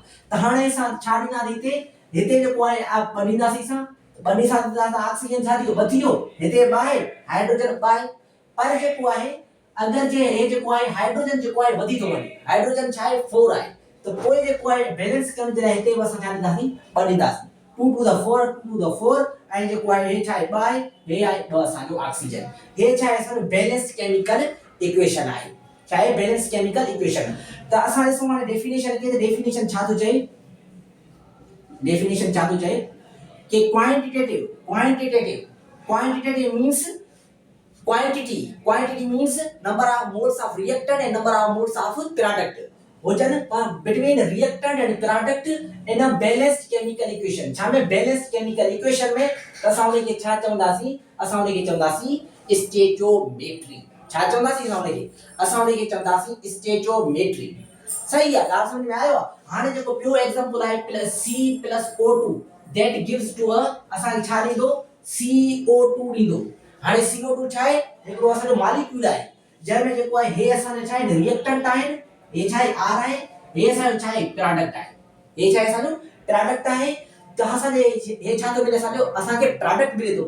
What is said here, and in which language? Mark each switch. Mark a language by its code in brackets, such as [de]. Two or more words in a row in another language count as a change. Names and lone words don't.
[sd] त हाणे असां छा ॾींदासीं हिते जेको आहे ॿनींदासीं असां, ॿनी सां ऑक्सीजन छा थी वियो, 2 थी वियो, हिते 2 आहे, हाइड्रोजन 2 आहे। पर जेको आहे अगरि जे हे जेको आहे हाइड्रोजन जेको आहे वधी थो वञे, हाइड्रोजन छा आहे 4 आहे, त पोइ जेको आहे बैलेंस करण जे लाइ हिते बि असां छा ॾींदासीं, 2 ॾींदासीं, 2 [en] to the [sd] 4 ऐं जेको आहे हे छा आहे 2 आहे, हे आहे 2 असांजो ऑक्सीजन। हे छा आहे असांजो [en] balanced chemical equation [sd] आहे, छा आहे [en] balanced chemical equation. [sd] त असां ॾिसूं हाणे डेफिनेशन खे, त डेफिनेशन छा थो चए, डेफिनेशन छा थो चए कि [en] quantitative means quantity means number of moles of reactant and number of moles of product हुजन between reactant and product in a balanced chemical equation। [sd] छा में [en] balanced chemical equation [sd] में असां उन खे छा चवंदासीं, असां उन खे चवंदासीं स्टोइचियोमेट्री। छा चवंदासीं असां उन खे चवंदासीं स्टोइचियोमेट्री। सही आहे, ॻाल्हि समझ में आयो। हाणे जेको ॿियो एग्जांपल आहे C+O2 [en] that gives to a [sd] असां छा ॾींदो, CO2 ॾींदो। हाणे CO2 छा आहे, हिकिड़ो असांजो मॉलिक्यूल आहे जंहिंमें जेको आहे हे असांजा छा आहे रिएक्टेंट आहिनि, हे छा आहे R आहे, हे असांजो छा आहे प्रोडक्ट आहे, हे छा आहे असांजो प्रोडक्ट आहे। त असांजे हे छा थो मिले, असांखे प्रोडक्ट मिले थो।